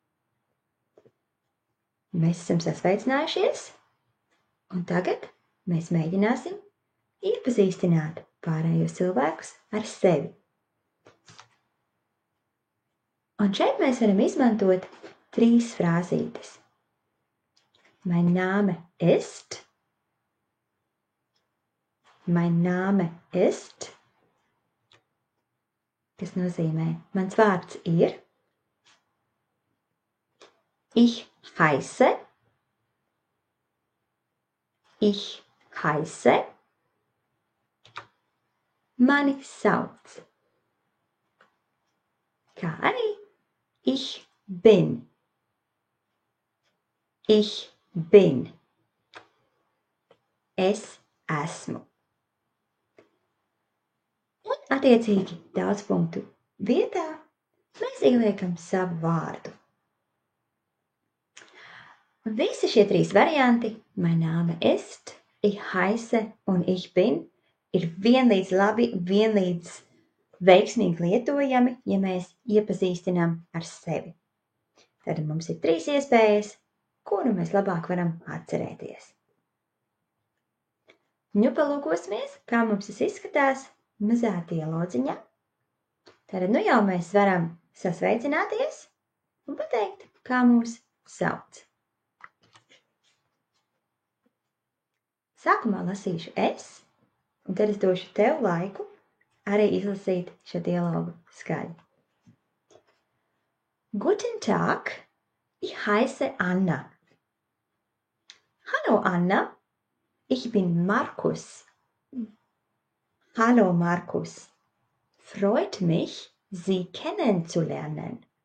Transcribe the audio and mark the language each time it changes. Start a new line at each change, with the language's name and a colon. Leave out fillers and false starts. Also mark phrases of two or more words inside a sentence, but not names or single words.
Latvian: Mēs esam sasveicinājušies, un tagad mēs mēģināsim iepazīstināt pārējos cilvēkus ar sevi. Un šeit mēs varam izmantot 3 frāzītes.
German: Mein Name ist. Mein Name ist.
Latvian: Tas nozīmē, mans vārds ir.
German: Ich heiße. Ich heiße.
Latvian: Mani sauc. Kā arī
German: ich bin. Ich bin.
Latvian: Es esmu. Un attiecīgi daudz punktu vietā mēs ieliekam savu vārdu. Visi šie 3 varianti,
German: mein Name ist, ich heiße un ich bin,
Latvian: ir vienlīdz labi, vienlīdz veiksmīgi lietojami, ja mēs iepazīstinām ar sevi. Tad mums ir 3 iespējas, kuru mēs labāk varam atcerēties. Nu, palūkosimies, kā mums tas izskatās mazā dialodziņā. Tad nu jau mēs varam sasveicināties un pateikt, kā mūs sauc. Sākumā lasīšu es, un tad es došu tev laiku arī izlasīt šo dialogu skaļi.
German: Guten Tag, ich heiße Anna. Hallo Anna, ich bin Markus. Hallo Markus, freut mich, Sie kennenzulernen.